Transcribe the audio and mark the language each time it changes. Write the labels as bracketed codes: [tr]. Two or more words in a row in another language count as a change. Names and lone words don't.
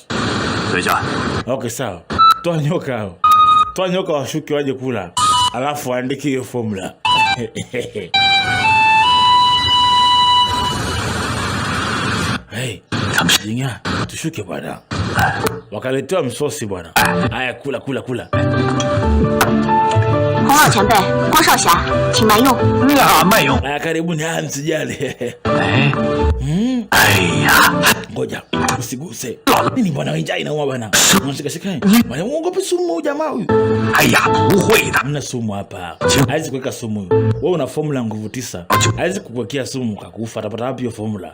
[sw] Okay sawa. Toa nyoka hapo. Toa nyoka washuke waje kula. Alafu andike hiyo formula. Hey, Jinga, tushuke bwana. Wakaletewa msosi bwana. Haya kula. [zh] 洪老前辈，光少侠，请慢用。 [sw] 慢用。karibuni, msijali. Ngoja, usiguse. Nini bwana, njaa inauma bwana. Unashika. Bwana muogope sumu jamaa huyu. [zh] 不会的. [sw] Mna sumu hapa. Haizi kuweka sumu. Wewe una formula nguvu 9. Haizi kukuwekea sumu kakufa. Atapata wapi hiyo formula?